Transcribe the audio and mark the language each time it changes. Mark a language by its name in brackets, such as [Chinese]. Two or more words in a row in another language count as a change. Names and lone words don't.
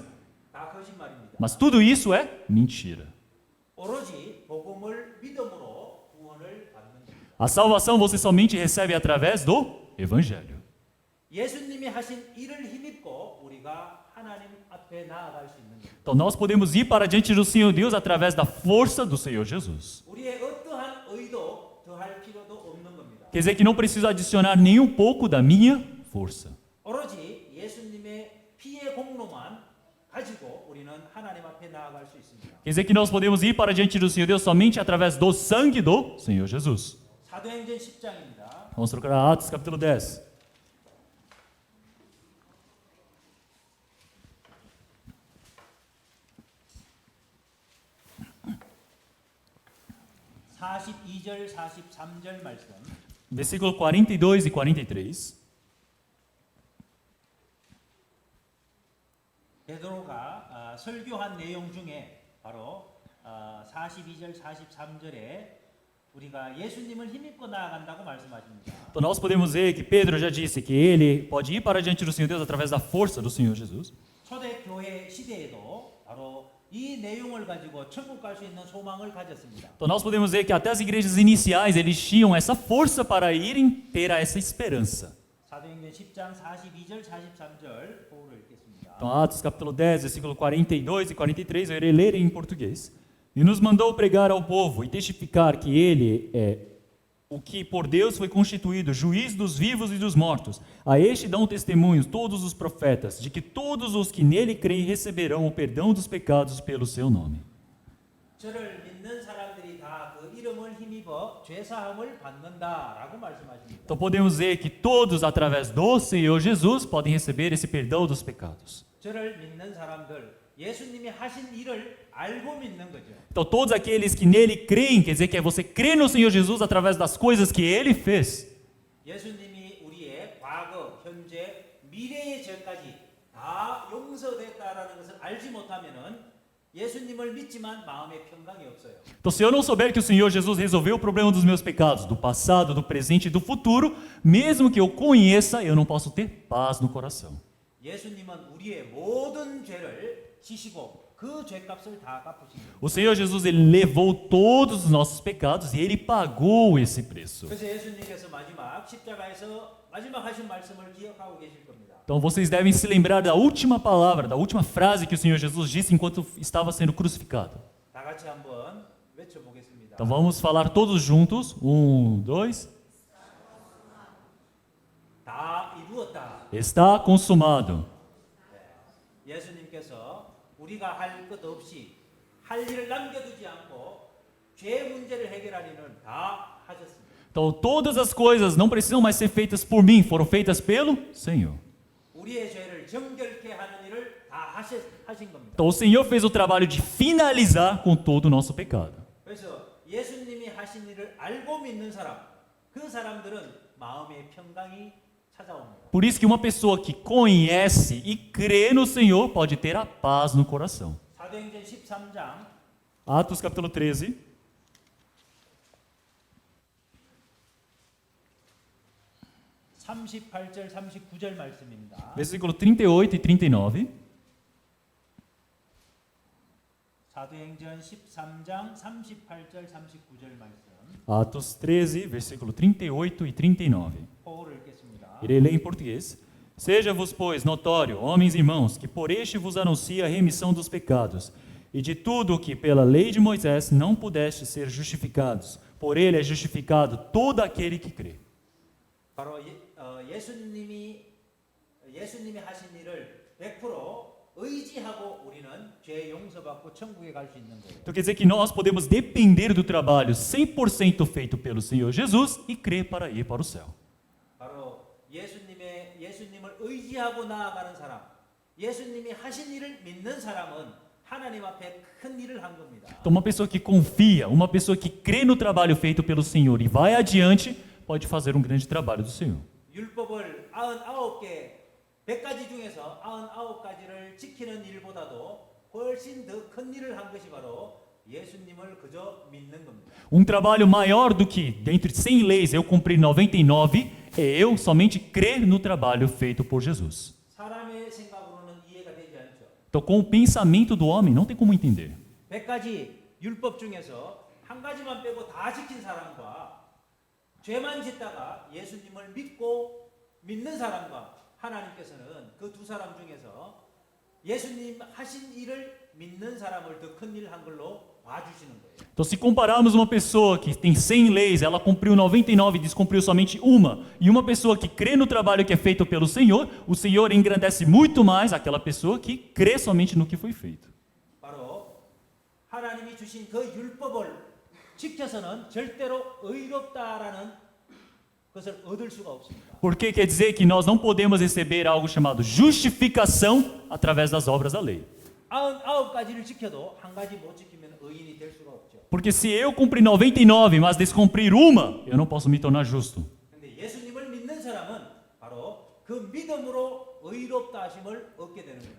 [Korean] 다 거짓말입니다. [Portuguese] Mas tudo isso é mentira. [Korean] 오로지 복음을 믿음으로 구원을 받는 겁니다. [Portuguese] A salvação você somente recebe através do Evangelho. [Korean] 예수님이 하신 일을 힘입고 우리가 하나님 앞에 나아갈 수 있는 겁니다. [Portuguese] Então nós podemos ir para diante do Senhor Deus através da força do Senhor Jesus. [Korean] 우리의 어떠한 의도 더할 필요도 없는 겁니다. [Portuguese] Quer dizer que não preciso adicionar nem um pouco da minha força. [Korean] 오로지 예수님의 피의 공로만 가지고 우리는 하나님 앞에 나아갈 수 있습니다. [Portuguese] Quer dizer que nós podemos ir para diante do Senhor Deus somente através do sangue do Senhor Jesus. [Korean] 사도행전 10장입니다. [Portuguese] Vamos trocar Atos capítulo 10. [Korean] (42절) (43절) 말씀. [Portuguese] Versículo 42 e 43. [Korean] 베드로가 설교한 내용 중에 바로 42절 43절에 우리가 예수님을 힘입고 나아간다고 말씀하십니다. [Portuguese] Então nós podemos ver que Pedro já disse que ele pode ir para diante do Senhor Deus através da força do Senhor Jesus. [Korean] 초대교회 시대에도 바로 이 내용을 가지고 천국 갈 수 있는 소망을 가졌습니다. [Portuguese] Então nós podemos ver que até as igrejas iniciais eles tinham essa força para irem ter essa esperança. [Korean] 사도행전 10장 42절 43절 보호를 읽겠습니다. [Portuguese] Então Atos capítulo 10, versículo 42 e 43, eu irei ler em português. E nos mandou pregar ao povo e testificar que ele é o que por Deus foi constituído, juiz dos vivos e dos mortos. A este dão testemunhos todos os profetas, de que todos os que nele creem receberão o perdão dos pecados pelo seu nome. [Korean] 저를 믿는 사람들이 다 그 이름을 힘입어 죄 사함을 받는다라고 말씀하십니다. [Portuguese] Então podemos ver que todos, através do Senhor Jesus, podem receber esse perdão dos pecados. [Korean] 저를 믿는 사람들, 예수님이 하신 일을 알고 믿는 거죠. [Portuguese] Então todos aqueles que nele creem, quer dizer que é você crer no Senhor Jesus através das coisas que ele fez. [Korean] 예수님이 우리의 과거, 현재, 미래의 죄까지 다 용서됐다라는 것을 알지 못하면은 예수님을 믿지만 마음에 평강이 없어요. [Portuguese] Então se eu não souber que o Senhor Jesus resolveu o problema dos meus pecados, do passado, do presente e do futuro, mesmo que eu conheça, eu não posso ter paz no coração. [Korean] 예수님은 우리의 모든 죄를 지시고 그 죄값을 다 갚으신 거예요. [Portuguese] O Senhor Jesus ele levou todos os nossos pecados e ele pagou esse preço. [Korean] 그래서 예수님께서 마지막 십자가에서 마지막 하신 말씀을 기억하고 계실 겁니다. [Portuguese] Então vocês devem se lembrar da última palavra, da última frase que o Senhor Jesus disse enquanto estava sendo crucificado. [Korean] 다 같이 한번 외쳐보겠습니다. [Portuguese] Então vamos falar todos juntos. 1, 2. [Korean] 다 이루었다. [Portuguese] Está consumado. [Korean] 예수님께서 우리가 할 것 없이 할 일을 남겨두지 않고 죄 문제를 해결할 일은 다 하셨습니다. [Portuguese] Então todas as coisas não precisam mais ser feitas por mim, foram feitas pelo Senhor. [Korean] 우리의 죄를 정결케 하는 일을 다 하신 겁니다. [Portuguese] Então o Senhor fez o trabalho de finalizar com todo o nosso pecado. [Korean] 그래서 예수님이 하신 일을 알고 믿는 사람, 그 사람들은 마음의 평강이 찾아옵니다. [Portuguese] Por isso que uma pessoa que conhece e crê no Senhor pode ter a paz no coração. [Korean] 사도행전 13장 [Portuguese] Atos capítulo 13, [Korean] 38절 39절 말씀입니다. [Portuguese] versículo 38 e 39. [Korean] 사도행전 13장 38절 39절 말씀. [Portuguese] Atos 13, versículo 38 e 39. [Korean] 포를 읽겠습니다. [Portuguese] Irei ler em português. Seja-vos, pois, notório, homens e irmãos, que por este vos anuncia a remissão dos pecados, e de tudo o que pela lei de Moisés não pudeste ser justificados. Por ele é justificado todo aquele que crê. [Korean] 바로 예수님이 하신 일을 100% 의지하고 우리는 죄 용서받고 천국에 갈 수 있는 거예요. [Portuguese] Então quer dizer que nós podemos depender do trabalho 100% feito pelo Senhor Jesus e crer para ir para o céu. [Korean] 바로 예수님을 의지하고 나아가는 사람, 예수님이 하신 일을 믿는 사람은 하나님 앞에 큰 일을 한 겁니다. [Portuguese] Então uma pessoa que confia, uma pessoa que crê no trabalho feito pelo Senhor e vai adiante, pode fazer um grande trabalho do Senhor. [Korean] 율법을 99개 100가지 중에서 99가지를 지키는 일보다도 훨씬 더 큰 일을 한 것이 바로 예수님을 그저 믿는 겁니다. [Portuguese] Um trabalho maior do que, dentre 100 leis, eu cumprir 99, é eu somente crer no trabalho feito por Jesus. [Korean] 사람의 생각으로는 이해가 되지 않죠. [Portuguese] Então, com o pensamento do homem, não tem como entender. [Korean] 100가지 율법 중에서 한 가지만 빼고 다 지킨 사람과 죄만 짓다가 예수님을 믿는 사람과 하나님께서는 그 두 사람 중에서 예수님 하신 일을 믿는 사람을 더 큰 일 한 걸로 봐주시는 거예요. [Portuguese] Então, se compararmos uma pessoa que tem 100 leis, ela cumpriu 99 e descumpriu somente uma, e uma pessoa que crê no trabalho que é feito pelo Senhor, o Senhor engrandece muito mais aquela pessoa que crê somente no que foi feito. [Korean] 바로 하나님이 주신 그 율법을 지켜서는 절대로 의롭다라는 것을 얻을 수가 없습니다. [Portuguese] Porque quer dizer que nós não podemos receber algo chamado justificação através das obras da lei. [Korean] 99가지를 지켜도 한 가지 못 지키면 의인이 될 수가 없죠. [Portuguese] Porque se eu cumprir 99, mas descumprir uma, eu não posso me tornar justo. [Korean] 근데 예수님을 믿는 사람은 바로 그 믿음으로 의롭다 하심을 얻게 되는 거예요.